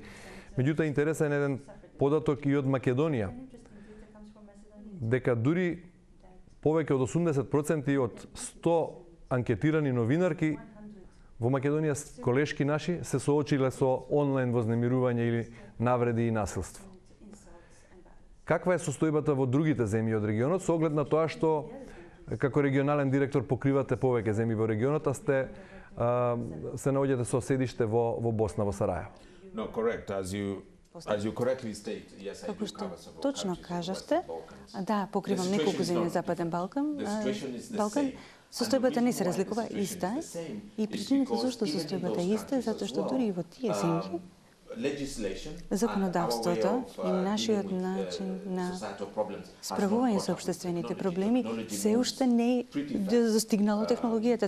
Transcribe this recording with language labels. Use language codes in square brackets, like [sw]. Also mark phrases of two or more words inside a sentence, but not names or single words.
[mk] Меѓутоа, интересен е еден податок и од Македонија, дека дури повеќе од 80% од 100 анкетирани новинарки во Македонија, колешки наши, се соочиле со онлайн вознемирување или навреди и насилство. Каква е состојбата во другите земји од регионот, со оглед на тоа што како регионален директор покривате повеќе земји во регионот, а се наоѓате со седиште во Босна, во Сарајево? [en] No, correct. As you correctly state, yes, I do [mk] Како што [en] cover some [mk] точно [en] countries in the [mk] кажавте, [en] Western Balkans. [mk] да, покривам неколку земји Западен Балкан. Состојбата не се разликува, иста е. И причината зашто состојбата е иста е затоа што дури и во тие земји законодавството и нашиот начин на справување со општествените проблеми се уште не е достигнало технологијата.